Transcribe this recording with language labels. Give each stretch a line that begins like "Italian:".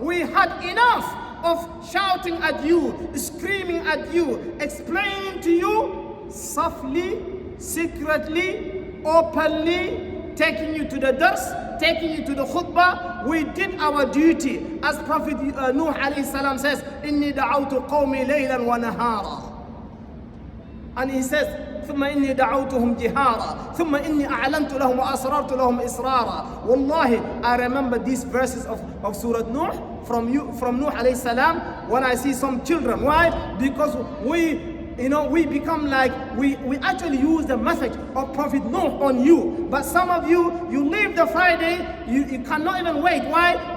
English: We had enough of shouting at you, screaming at you, explaining to you softly, secretly, openly, taking you to the dars, taking you to the khutbah. We did our duty. As Prophet Nuh alayhi salam says,
Arabic: إِنِّي دَعَوْتُ قَوْمِي لَيْلًا وَنَهَارًا.
English: And he says,
Arabic: ثم إني دعوتهم جهارا ثم إني أعلنت لهم وأسررت لهم إسرارا.
English: Wallahi, I remember these verses of Surah Nuh from Nuh alayhi salam when I see some children. Why? Because we become like, we actually use the message of Prophet Nuh on you. But some of you leave the Friday, you cannot even wait. Why?